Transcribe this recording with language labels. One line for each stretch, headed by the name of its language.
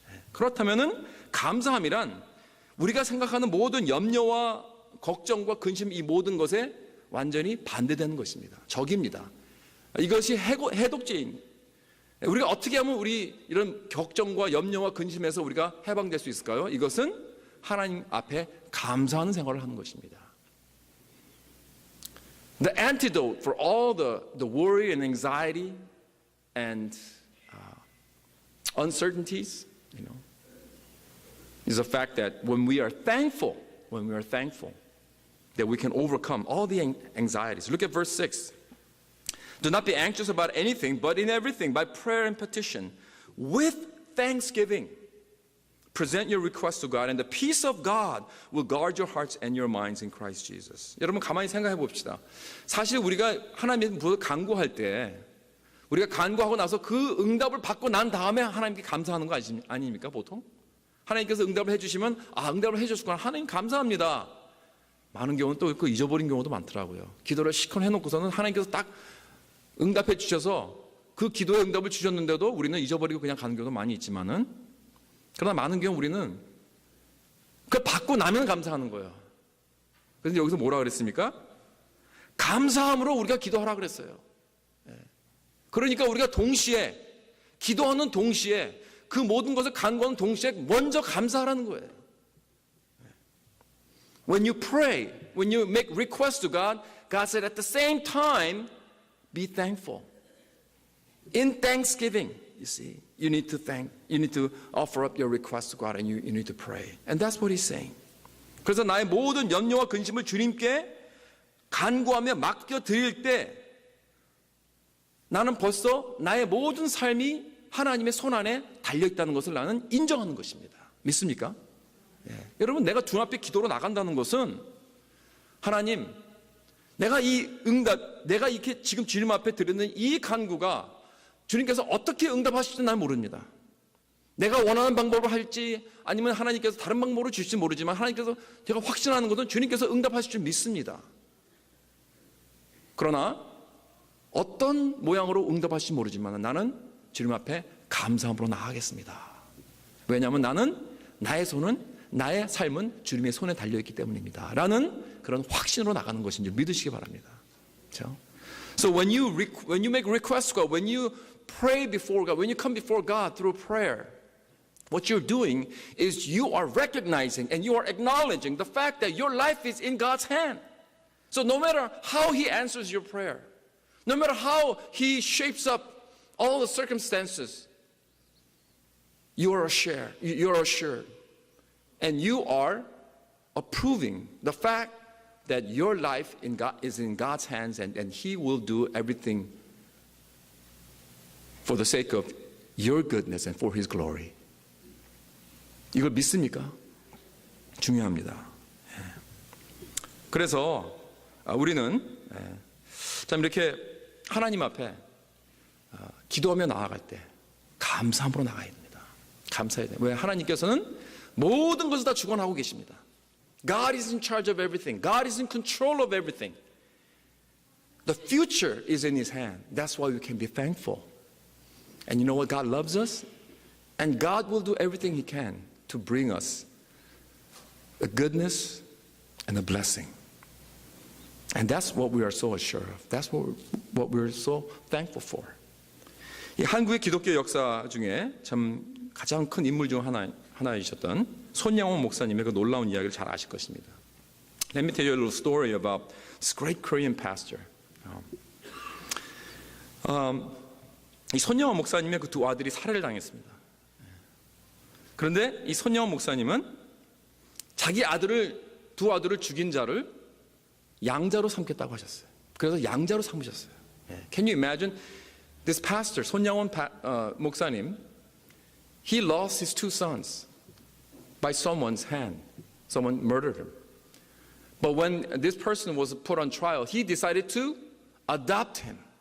Korean: 그렇다면은 감사함이란 우리가 생각하는 모든 염려와 걱정과 근심 이 모든 것에 완전히 반대되는 것입니다. 적입니다. 이것이 해독제인. 우리가 어떻게 하면 우리 이런 걱정과 염려와 근심에서 우리가 해방될 수 있을까요? 이것은 하나님 앞에 감사하는 생활을 하는 것입니다.
English: The antidote for all the worry and anxiety and uncertainties, is the fact that when we are thankful, that we can overcome all the anxieties. Look at verse 6. Do not be anxious about anything, but in everything, by prayer and petition, with thanksgiving, present your requests to God, and the peace of God will guard your hearts and your minds in Christ Jesus.
Korean: 여러분 가만히 생각해 봅시다. 사실 우리가 하나님께 무엇을 간구할 때 우리가 간구하고 나서 그 응답을 받고 난 다음에 하나님께 감사하는 거 아닙니까 보통? 하나님께서 응답을 해주시면 응답을 해주셨구나 하나님 감사합니다. 많은 경우는 또 그 잊어버린 경우도 많더라고요. 기도를 시컨 해놓고서는 하나님께서 딱 응답해 주셔서 그 기도의 응답을 주셨는데도 우리는 잊어버리고 그냥 가는 경우도 많이 있지만은 그러나 많은 경우 우리는 그걸 받고 나면 감사하는 거예요. 그래서 여기서 뭐라 그랬습니까? 감사함으로 우리가 기도하라 그랬어요. 그러니까 우리가 동시에 기도하는 동시에 그 모든 것을 간구하는 동시에 먼저 감사하라는 거예요. When you pray, when you make requests to God, God said at the same time, be thankful. In thanksgiving, you see, you need to offer up your requests to God and you need to pray. And that's what he's saying. 그래서 나의 모든 염려와 근심을 주님께 간구하며 맡겨드릴 때 나는 벌써 나의 모든 삶이 하나님의 손안에 달려있다는 것을 나는 인정하는 것입니다. 믿습니까? 여러분 내가 주 앞에 기도로 나간다는 것은 하나님 내가 이 응답 내가 이렇게 지금 주님 앞에 드리는 이 간구가 주님께서 어떻게 응답하실지 난 모릅니다. 내가 원하는 방법을 할지 아니면 하나님께서 다른 방법으로 주실지 모르지만 하나님께서 제가 확신하는 것은 주님께서 응답하실 줄 믿습니다. 그러나 어떤 모양으로 응답하실지 모르지만 나는 주님 앞에 감사함으로 나아가겠습니다. 왜냐하면 나는 나의 삶은 주님의 손에 달려있기 때문입니다. 라는 그런 확신으로 나가는 것인 줄 믿으시기 바랍니다. 그렇죠?
English: So when you make requests to God, when you pray before God, when you come before God through prayer, what you're doing is you are recognizing and you are acknowledging the fact that your life is in God's hand. So no matter how He answers your prayer, no matter how He shapes up all the circumstances, you are assured. And you are approving the fact that your life is in God's hands and He will do everything for the sake of your goodness and for His glory.
Korean: 이걸 믿습니까? 중요합니다. 그래서 우리는 참 이렇게 하나님 앞에 기도하며 나아갈 때 감사함으로 나가야 됩니다. 감사해야 돼요. 왜? 하나님께서는 모든 것을 다 주관하고 계십니다.
English: God is in charge of everything. God is in control of everything. The future is in His hand. That's why we can be thankful. And you know what? God loves us. And God will do everything He can to bring us a goodness and a blessing. And that's what we are so assured of. That's what we're so thankful for.
Korean: 이 한국의 기독교 역사 중에 참 가장 큰 인물 중 하나이셨던 손양원 목사님의 그 놀라운 이야기를 잘 아실 것입니다.
English: Let me tell you a little story about this great Korean pastor.
Korean: 이 손양원 목사님의 그 두 아들이 살해를 당했습니다. 그런데 이 손양원 목사님은 자기 두 아들을 죽인 자를 양자로 삼겠다고 하셨어요. 그래서 양자로 삼으셨어요.
English: Can you imagine this pastor, 손양원 목사님, he lost his two sons by someone's hand. Someone murdered him. But when this person was put on trial, he decided to adopt him.